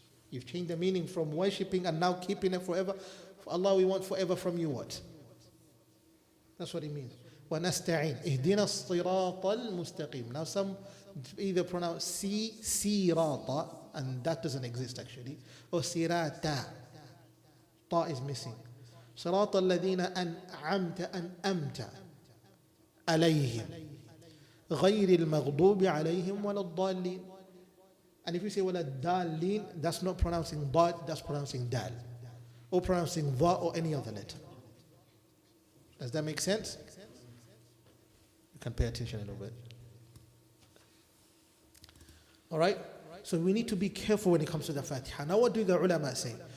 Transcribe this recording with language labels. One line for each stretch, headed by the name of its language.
English: You've changed the meaning from worshipping and now keeping it forever. For Allah, we want forever from you what? That's what it means.
Arabic: وَنَسْتَعِينَ اهْدِنَا الصِّرَاطَ الْمُسْتَقِيمِ.
English: Now some either pronounce sirata, and that doesn't exist actually, or sirata. Ta is missing.
Arabic: صِرَاطَ الَّذِينَ أَنْعَمْتَ عليهم غير المغضوب عليهم ولا الضالين.
English: And if you say
Arabic: ولا الضالين,
English: that's not pronouncing dad, that's pronouncing dal, or pronouncing va or any other letter. Does that make sense? You can pay attention a little bit. All right? So we need to be careful when it comes to the Fatiha. Now what do the ulama say?